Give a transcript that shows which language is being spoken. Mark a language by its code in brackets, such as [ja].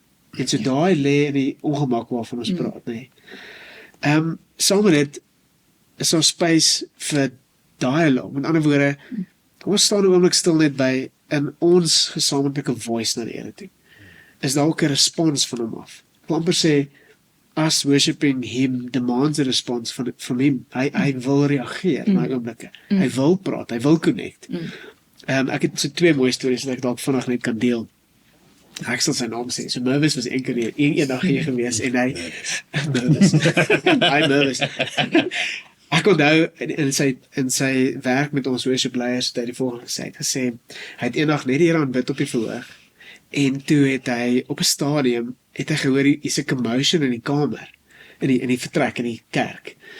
[af] En so daai lê in die ongemak waarvan ons praat, nê. Saam met dit is daar space vir dialogue. Met ander woorde, kom ons staan 'n oomblik stil net by in ons gesamentlike voice na die Here toe. Is daar ook 'n respons van hom af? Ek wil amper sê, [en] us worshiping him demands a response from him. [af] Hy wil reageer na die oomblikke. Hy wil praat, hy wil connect. Ek het so 2 mooi stories wat ek dalk vinnig net kan deel. Ek sal sy naam sê. So Mervis was eendag hier gewees en hy Mervis. Mervis. Ek onthou in sy werk met ons worship leiers het hy die volgende gesê, hy het eendag net die Here aanbid op die verhoog en toe het hy op 'n stadium het hy gehoor hier's 'n commotion in die kamer, in die vertrek in die kerk.